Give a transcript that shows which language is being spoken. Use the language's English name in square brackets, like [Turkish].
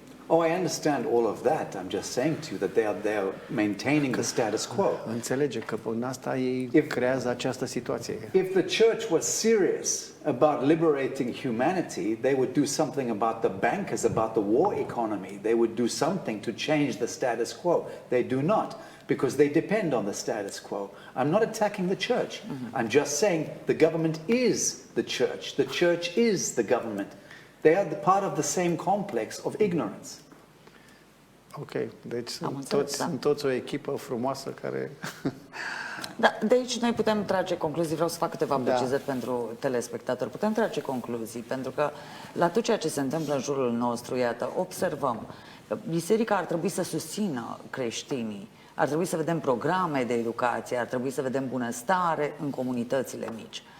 [English] Oh, I understand all of that. I'm just saying to you that they are maintaining the status quo. [Romanian] Înțelege că prin asta ei creează această situație. [English] If the church was serious about liberating humanity, they would do something about the bankers, about the war economy. They would do something to change the status quo. They do not, because they depend on the status quo. I'm not attacking the church. I'm just saying the government is the church. The church is the government. They are the part of the same complex of ignorance. [Romanian] Ok, deci sunt toți o echipă frumoasă care... Da, de aici noi putem trage concluzii, vreau să fac câteva precizări pentru telespectatori. Putem trage concluzii, pentru că la tot ceea ce se întâmplă în jurul nostru, iată, observăm că biserica ar trebui să susțină creștinii, ar trebui să vedem programe de educație, ar trebui să vedem bunăstare în comunitățile mici.